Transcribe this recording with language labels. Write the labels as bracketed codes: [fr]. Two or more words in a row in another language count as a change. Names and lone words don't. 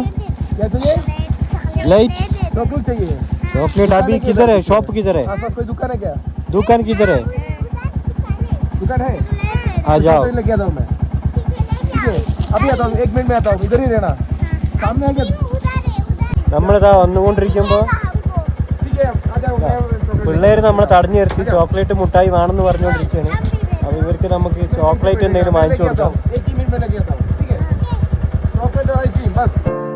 [hi] क्या चाहिए? लाइट चॉकलेट चाहिए। चॉकलेट अभी किधर है शॉप किधर है आसपास कोई दुकान है क्या? दुकान किधर है दुकान है? आ जाओ लेके आता हूँ मैं। ठीक है, अभी आता हूँ, 1 मिनट में आता हूँ, इधर ही रहना। सामने आ गया। [ml] നമ്മളിതാ വന്നുകൊണ്ടിരിക്കുമ്പോൾ [hi] ठीक है, आ जाओ। [ml] പിള്ളേർ നമ്മളെ തടഞ്ഞു നിർത്തി ചോക്ലേറ്റ് മുട്ടായി വേണമെന്ന് പറഞ്ഞുകൊണ്ടിരിക്കുകയാണ്. അപ്പോൾ ഇവർക്ക് നമുക്ക് ചോക്ലേറ്റ് എന്തെങ്കിലും വാങ്ങിച്ചു കൊടുക്കാം. [hi] 1 मिनट में लेके आता हूँ। ठीक है, चॉकलेट और आइसक्रीम बस।